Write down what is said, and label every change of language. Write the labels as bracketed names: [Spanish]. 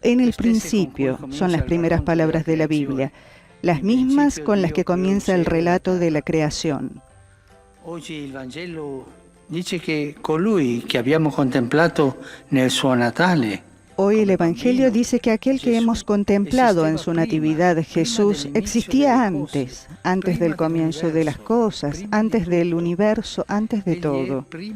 [Spanish] En el principio son las primeras palabras de la Biblia, las mismas con las que comienza el relato de la creación. [Italian] Oggi il Vangelo dice che colui che abbiamo contemplato nel suo Natale. [Spanish] Hoy el Evangelio dice que aquel que hemos contemplado en su natividad, Jesús, existía antes del comienzo de las cosas, antes del universo, antes de todo.